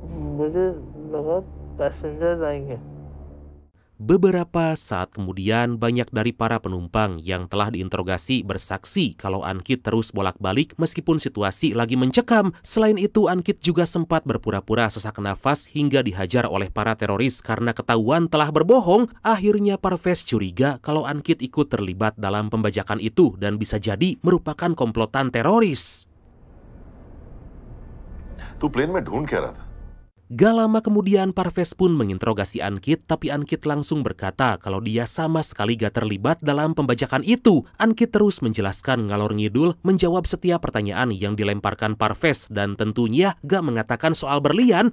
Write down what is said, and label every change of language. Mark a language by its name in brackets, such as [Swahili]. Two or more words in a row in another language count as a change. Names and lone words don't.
[Indonesian] Beberapa saat kemudian, banyak dari para penumpang yang telah diinterogasi bersaksi kalau Ankit terus bolak-balik meskipun situasi lagi mencekam. Selain itu, Ankit juga sempat berpura-pura sesak nafas hingga dihajar oleh para teroris karena ketahuan telah berbohong. Akhirnya Parvez curiga kalau Ankit ikut terlibat dalam pembajakan itu dan bisa jadi merupakan komplotan teroris. [Hindi] तू प्लेन में ढूंढ क्या रहा था? [Indonesian] Gak lama kemudian Parvez pun menginterogasi Ankit, tapi Ankit langsung berkata kalau dia sama sekali gak terlibat dalam pembajakan itu. Ankit terus menjelaskan [Javanese] ngalor ngidul, [Indonesian] menjawab setiap pertanyaan yang dilemparkan Parvez dan tentunya gak mengatakan soal berlian.